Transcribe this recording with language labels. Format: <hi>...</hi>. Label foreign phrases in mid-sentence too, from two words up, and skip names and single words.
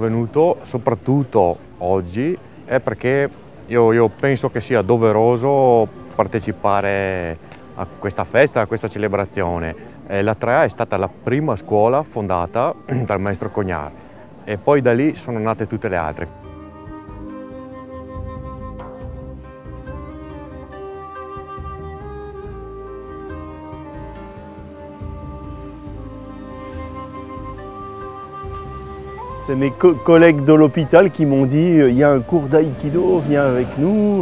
<it>venuto, soprattutto oggi, è perché io penso che sia doveroso partecipare a questa festa, a questa celebrazione. La 3A è stata la prima scuola fondata dal maestro Cognard e poi da lì sono nate tutte le altre.</it> <fr>C'est mes collègues de l'hôpital qui m'ont dit il y a un cours d'aïkido, viens avec nous.</fr>